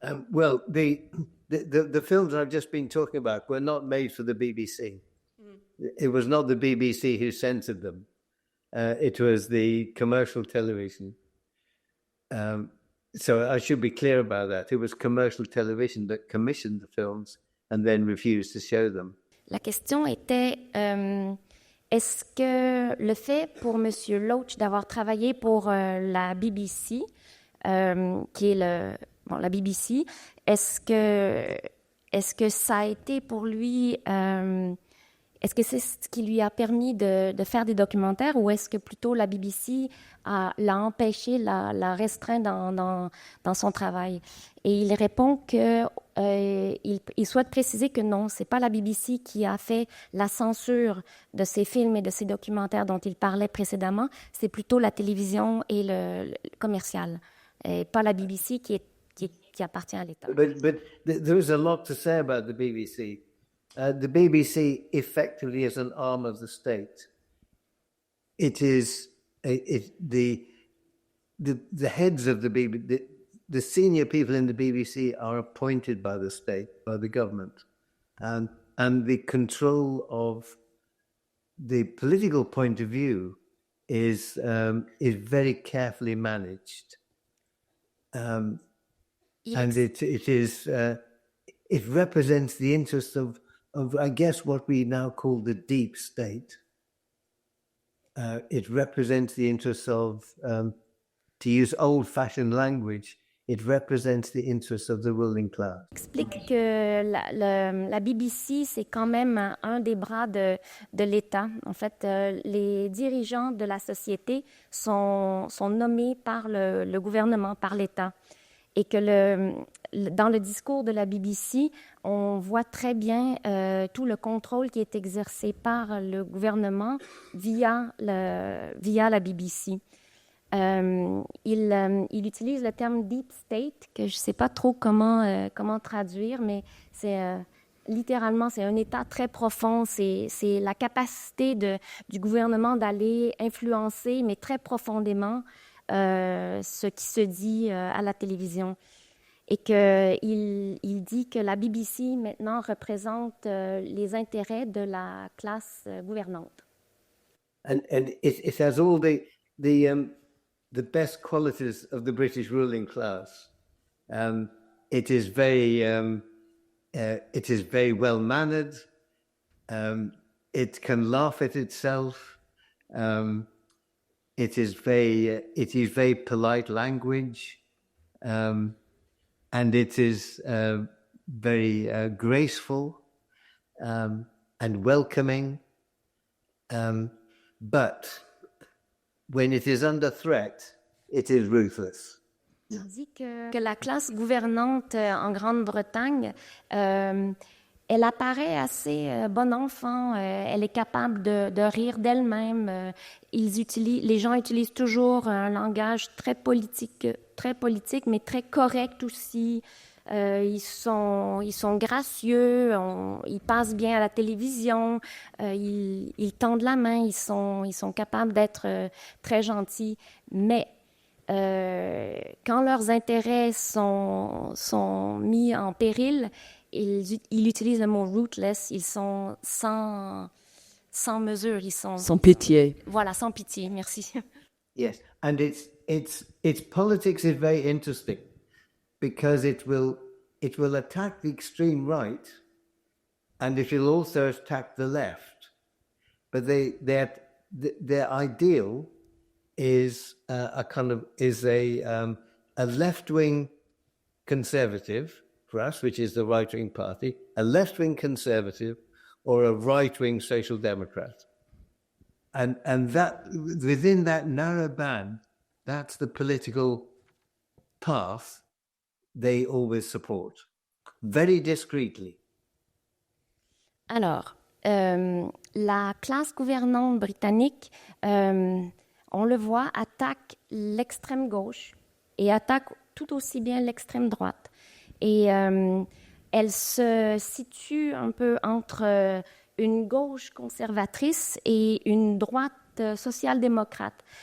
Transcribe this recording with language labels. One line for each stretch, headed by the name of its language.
English: Well, the films I've just been talking about were not made for the BBC. It was not the BBC who censored them. It was the commercial television. So I should be clear about that. It was commercial television that commissioned the films and then refused to show them.
French: La question était, est-ce que le fait pour M. Loach d'avoir travaillé pour la BBC, qui est la BBC, est-ce que ça a été pour lui, est-ce que c'est ce qui lui a permis de faire des documentaires ou est-ce que plutôt la BBC l'a empêché, l'a restreint dans son travail? Et il répond que il souhaite préciser que non, c'est pas la BBC qui a fait la censure de ces films et de ces documentaires dont il parlait précédemment, c'est plutôt la télévision et le commercial, et pas la BBC qui appartient à l'État.
English: But there is a lot to say about the BBC. The BBC effectively is an arm of the state. It is the heads of the BBC. The senior people in the BBC are appointed by the state, by the government, and the control of the political point of view is very carefully managed. And it represents the interests of I guess what we now call the deep state. It represents the interests of, to use old-fashioned language, it represents the interests of the ruling class.
French: Explique que la BBC, c'est quand même un des bras de l'État. En fait, les dirigeants de la société sont nommés par le gouvernement, par l'État. Et que dans le discours de la BBC, on voit très bien tout le contrôle qui est exercé par le gouvernement via la BBC. Il utilise le terme « deep state », que je ne sais pas trop comment traduire, mais c'est littéralement, c'est un état très profond. C'est la capacité du gouvernement d'aller influencer, mais très profondément, ce qui se dit à la télévision. Et qu'il dit que la BBC, maintenant, représente les intérêts de la classe gouvernante.
English: And it has all the best qualities of the British ruling class. It is very well mannered. It can laugh at itself. It is very polite language, and it is very graceful and welcoming. But when it is under threat, it is ruthless.
French: Il dit que la classe gouvernante en Grande-Bretagne, elle apparaît assez bon enfant, elle est capable de rire d'elle-même. Les gens utilisent toujours un langage très politique, mais très correct aussi. Ils sont gracieux, ils passent bien à la télévision, ils tendent la main, ils sont capables d'être très gentils, mais quand leurs intérêts sont mis en péril, ils utilisent le mot ruthless, ils sont sans mesure, ils sont... Sans pitié. Voilà, sans pitié, merci.
English: Yes, and its politics is very interesting because it will attack the extreme right, and it will also attack the left. But their ideal is a left-wing conservative for us, which is the right-wing party, a left-wing conservative, or a right-wing social democrat, and that within that narrow band, that's the political path they always support, very discreetly.
French: Alors, la classe gouvernante britannique, on le voit, attaque l'extrême gauche et attaque tout aussi bien l'extrême droite. Et elle se situe un peu entre une gauche conservatrice et une droite social-démocrate.